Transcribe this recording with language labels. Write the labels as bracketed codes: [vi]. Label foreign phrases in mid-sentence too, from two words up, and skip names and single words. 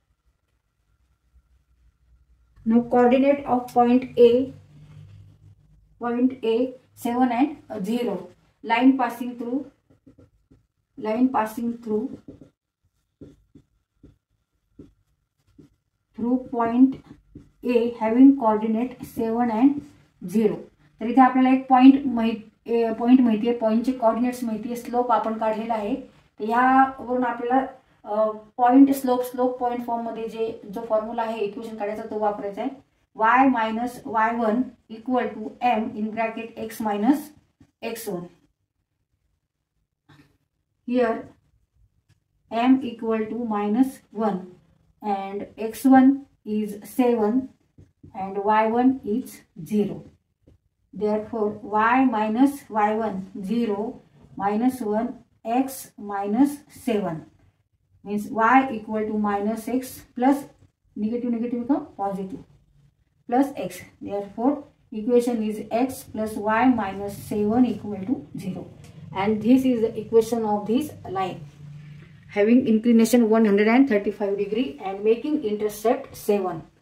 [en] Now coordinate of point A point A 7 and 0. Line passing through point A having coordinate 7 and 0. [mr] तर इथे आपल्याला एक पॉइंट माहिती आहे, [en] pointचे coordinates [mr] माहिती आहे, स्लोप आपण काढलेला आहे. तर यावरून आपल्याला [en] point slope point form [mr] मध्ये जो फॉर्म्युला आहे इक्वेशन काढायचा तो वापरायचा आहे. [en] y minus y1 equal to m in bracket x minus x1. Here m equal to -1 and x1 is 7 and y1 is 0. Therefore y minus y1 0 minus 1 x minus 7 means y equal to -x plus negative become positive plus x. Therefore equation is x plus y minus 7 equal to 0. And this is the equation of this line having inclination 135 degree and making intercept 7.